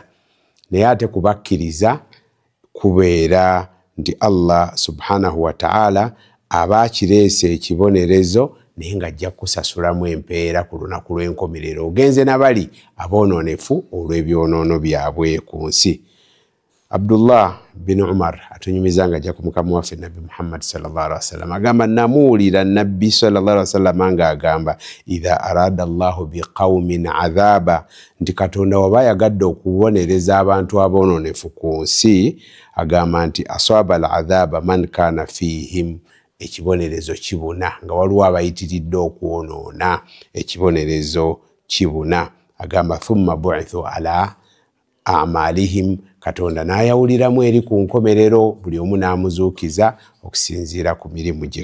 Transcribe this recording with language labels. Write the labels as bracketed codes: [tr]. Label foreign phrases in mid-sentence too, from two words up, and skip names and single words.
[lg] Naye ate kubakkiriza kubeera nti Allah [ar] سبحانه وتعالى [lg] aba kireese ekibonerezo naye nga ajja kusasulamu empeera ku lunaku lw'enkomerero. Ogenze nabali aboononefu olw'ebyonoono byabwe ku nsi. Abdullah bin Umar atunyumiza nga ajja ku Mukama waffe Nabbi Muhammad [ar] صلى الله عليه وسلم [lg] agamba namuwulira Nabbi [ar] صلى الله عليه وسلم [lg] nga agamba [ar] إذا أراد الله بقوم عذابا, [lg] nti Katonda waba yagadde okubonereza abantu aboononefu ku nsi agamba nti [ar] أصاب العذاب من كان فيهم, [lg] ekibonerezo kibuna. Nga waliwo abayitiridde okwonoona, ekibonerezo kibuna. Agamba [ar] ثم بعثوا على أعمالهم, [lg] Katonda n'ayawuliramu eri ku nkomerero, buli omu n'amuzuukiza okusinziira ku mirimu gye.